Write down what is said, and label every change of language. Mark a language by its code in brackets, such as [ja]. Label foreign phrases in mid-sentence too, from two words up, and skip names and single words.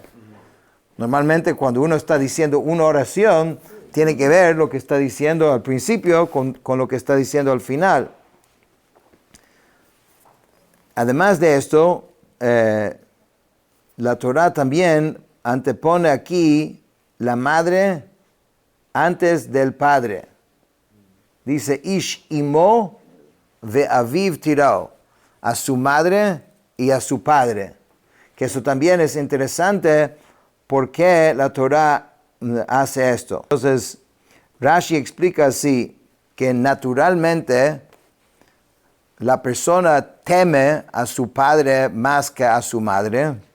[es] Normalmente cuando uno está diciendo una oración, tiene que ver lo que está diciendo al principio con lo que está diciendo al final. Además de esto, la Torah también antepone aquí la madre antes del padre. Dice, [he] איש אמו ואביו תיראו, [es] a su madre y a su padre. Que eso también es interesante porque la Torah hace esto. Entonces, Rashi explica así, que naturalmente la persona teme a su padre más que a su madre.